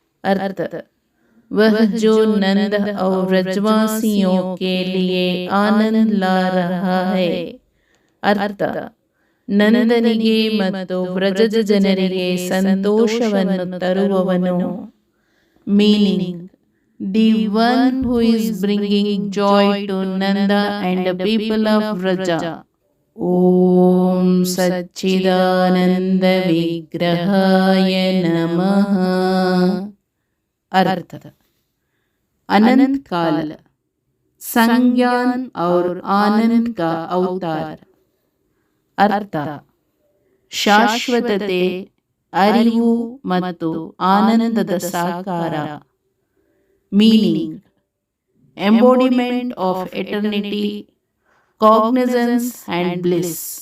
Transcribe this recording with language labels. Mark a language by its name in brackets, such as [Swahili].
[Hindi] अर्थ वह जो नंद और व्रजवासियों के लिए आनंद ला रहा है. [Kannada] अर्थ ನಂದನಿಗೆ ಮತ್ತು ವ್ರಜದ ಜನರಿಗೆ ಸಂತೋಷವನ್ನು ತರುವವನು. [English] Meaning the one who is bringing joy to Nanda and people of Vraja. [Sanskrit] ಓಂ ಸಚ್ಚಿದಾನಂದ ವಿಗ್ರಹಾಯ ನಮಃ. [Hindi] अर्थ अनंत काल संज्ञान और आनंद का अवतार. [Kannada] अर्थ ಶಾಶ್ವತತೆ, ಅರಿವು ಮತ್ತು ಆನಂದದ ಸಾಕಾರ. [English] Meaning embodiment of eternity, cognizance and bliss.